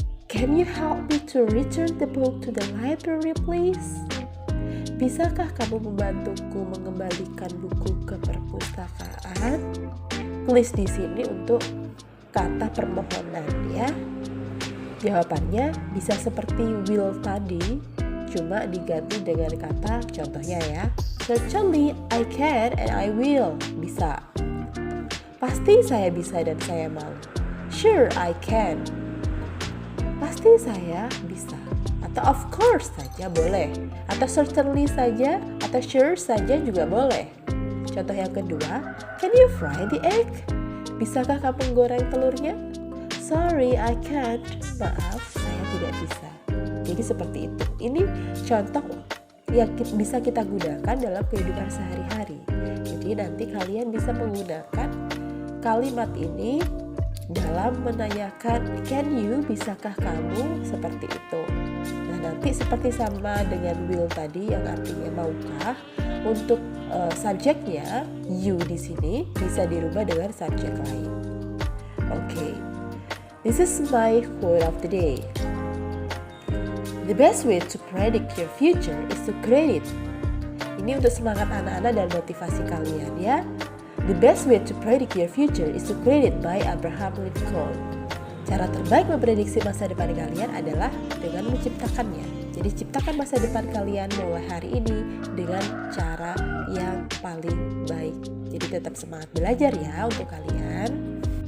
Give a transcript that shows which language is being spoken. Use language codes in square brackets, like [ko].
[en] Can you help me to return the book to the library, please? [id] Bisakah kamu membantuku mengembalikan buku ke perpustakaan? Please di sini untuk kata permohonan ya. Jawabannya bisa seperti will tadi, cuma diganti dengan kata contohnya ya. [en] Certainly I can and I will. [id] Bisa. Pasti saya bisa dan saya mau. [en] Sure I can. [id] Pasti saya bisa. Atau of course saja boleh. Atau certainly saja, atau sure saja juga boleh. Contoh yang kedua, [en] can you fry the egg? [id] Bisakah kamu goreng telurnya? [en] Sorry, I can't. [id] Maaf, saya tidak bisa. Jadi seperti itu. Ini contoh yang bisa kita gunakan dalam kehidupan sehari-hari. Jadi nanti kalian bisa menggunakan kalimat ini dalam menanyakan [en] can you, [id] bisakah kamu, seperti itu. Nah, nanti seperti sama dengan will tadi yang artinya maukah, untuk subjeknya you di sini bisa dirubah dengan subjek lain. Okay. [en] This is my quote of the day. The best way to predict your future is to create it. [id] Ini untuk semangat anak-anak dan motivasi kalian ya. [en] The best way to predict your future is to create it by Abraham Lincoln. [id] Cara terbaik memprediksi masa depan kalian adalah dengan menciptakannya. Jadi ciptakan masa depan kalian mulai hari ini dengan cara yang paling baik. Jadi tetap semangat belajar ya untuk kalian.